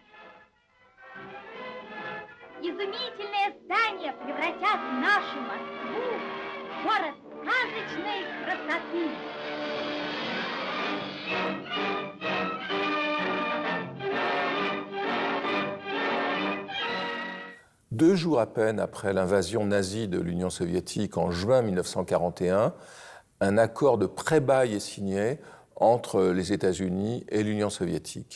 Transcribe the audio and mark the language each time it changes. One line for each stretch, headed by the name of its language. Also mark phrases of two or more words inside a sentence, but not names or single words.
Russian: Изумительные здания превратят нашу Москву в город сказочной красоты.
French: Deux jours à peine après l'invasion nazie de l'Union soviétique en juin 1941, un accord de pré-bail est signé entre les États-Unis et l'Union soviétique.